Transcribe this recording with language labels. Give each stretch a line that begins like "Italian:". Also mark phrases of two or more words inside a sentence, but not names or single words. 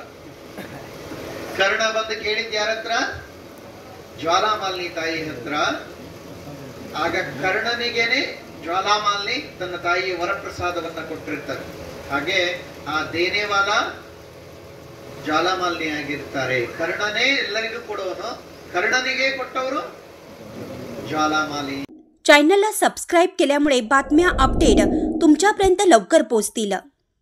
Kannada: ಕರ್ಣ ಬಂದು ಕೇಳಿದ್ದ ಯಾರ ಹತ್ರ? ಜ್ವಾಲಾಮಾಲಿನಿ ತಾಯಿ ಹತ್ರ. ಆಗ ಕರ್ಣನಿಗೇನೆ ಜ್ವಾಲಾಮಾಲಿನಿ ತನ್ನ ತಾಯಿಯ ವರಪ್ರಸಾದವನ್ನ ಕೊಟ್ಟಿರ್ತಾರೆ. ಹಾಗೆ ಆ ದೇನೇವಾಲ ಜ್ವಾಲಾಮಾಲಿನಿ ಆಗಿರ್ತಾರೆ. ಕರ್ಣನೇ ಎಲ್ಲರಿಗೂ ಕೊಡೋನು, ಕರ್ಣನಿಗೆ ಕೊಟ್ಟವರು
Marathi: ज्वालामाली. चॅनलला सबस्क्राईब केल्यामुळे बातम्या अपडेट तुमच्यापर्यंत लवकर पोहोचतील.